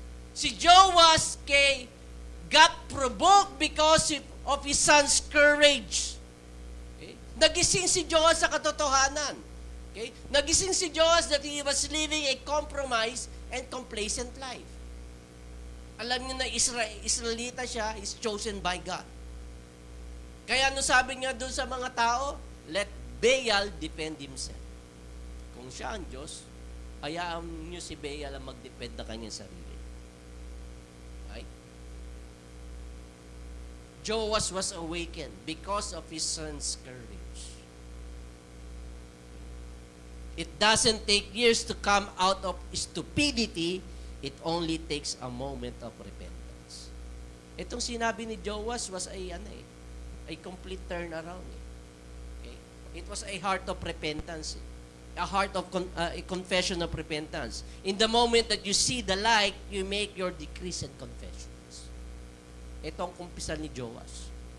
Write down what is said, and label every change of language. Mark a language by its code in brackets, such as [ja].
[en] Si Joash got provoked because of his son's courage. Okay? [tl] Nagising si Joash sa katotohanan. Okay? Nagising si Joash [en] that he was living a compromised and complacent life. [tl] Alam niyo na Israelita siya, [en] is chosen by God. [tl] Kaya ano sabi niya doon sa mga tao? [en] Let Baal defend himself. [tl] Kung siya ang Diyos, hayaan niyo si Baal ang mag-defend na kanyang sarili. [en] Right? Joash was awakened because of his son's courage. It doesn't take years to come out of stupidity. It only takes a moment of repentance. [tl] Itong sinabi ni Joash [en] was a complete turnaround. Okay? It was a heart of repentance. A heart of a confession of repentance. In the moment that you see the light, you make your decrees and confessions. [tl] Ito ang kumpisal ni Joash.